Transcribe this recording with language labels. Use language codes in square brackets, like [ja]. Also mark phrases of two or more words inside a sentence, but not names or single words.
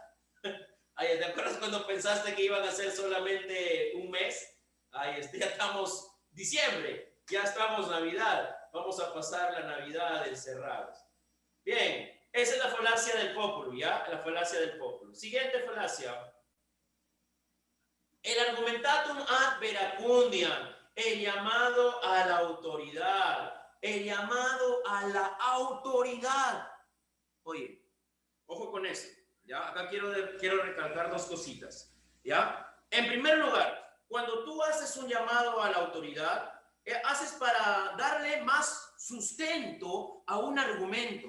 [es] ¿Te acuerdas cuando pensaste que iban a ser solamente un mes? Ya estamos diciembre, ya estamos Navidad. Vamos a pasar la Navidad encerrados. Bien. Esa es la falacia del populum, ¿ya? La falacia del populum. Siguiente falacia. El [la] argumentatum ad verecundiam, [es] el llamado a la autoridad. El llamado a la autoridad. Oye, ojo con eso, ¿ya? Acá quiero recalcar 2 cositas, ¿ya? En primer lugar, cuando tú haces un llamado a la autoridad, haces para darle más sustento a un argumento.